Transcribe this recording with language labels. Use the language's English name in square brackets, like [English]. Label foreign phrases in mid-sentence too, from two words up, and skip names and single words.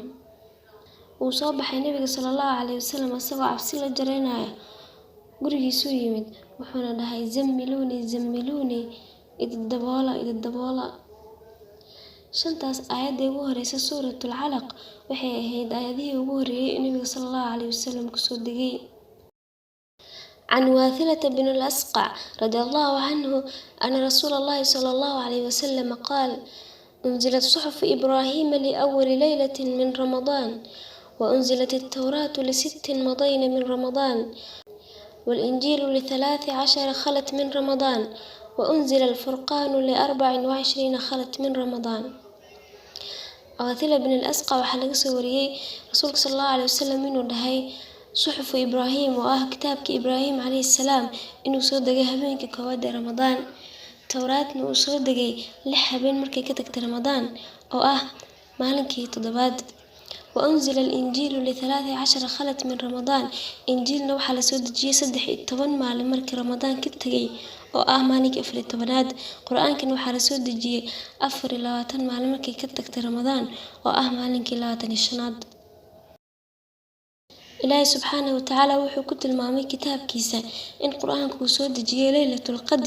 [Somali] Wuu soo baxay nabiga [Arabic] صلى الله عليه وسلم [Somali] isagoo cabsi la jareynaya. Gurigiisuu yimid, wuxuuna dhahay, [Arabic] زملوني زملوني, [Somali] idadaboola. Shantaas aayadda ugu horeysa suuratul Calaq waxay ahayd aayadihii ugu horeeyay ee nabiga [Arabic] صلى الله عليه وسلم [Somali] kusoo degay. [Arabic] عن واثلة بن الأسقع رضي الله عنه أن رسول الله صلى الله عليه وسلم قال: أنزلت صحف إبراهيم لأول ليلة من رمضان، وأنزلت التوراة ل6 مضين من رمضان، والإنجيل ل13 خلت من رمضان، وأنزل الفرقان ل24 خلت من رمضان. [Somali] واثلة بن الأسقع waxaa laga soo wariyay rasuulka [Arabic] صلى الله عليه وسلم [Somali] inuu dhahay [Arabic] صحف إبراهيم [Somali] oo ah kitaabkii Ibraahim [Arabic] عليه السلام [Somali] inuu soo degay habeenkii koowaad ee Ramadaan. Tawraatna uu soo degay 6 habeen markay ka tagtay Ramadaan oo ah maalinkii toddobaad. [Arabic] وأنزل الإنجيل ل13 خلت من رمضان. [Somali] إنجيلنا waxaa la soo dejiyay 13 maalin markii Ramadaan ka tagay oo ah maalinkii 14aad. Qur'aankan waxaa la soo dejiyay 24 maalin markii ka tagtay Ramadaan oo ah maalinkii 25aad. Ilaahay [Arabic] سبحانه وتعالى [Somali] wuxuu ku tilmaamay kitaabkiisa in qur'aanku uu soo dejiyay [Arabic] ليلة القدر.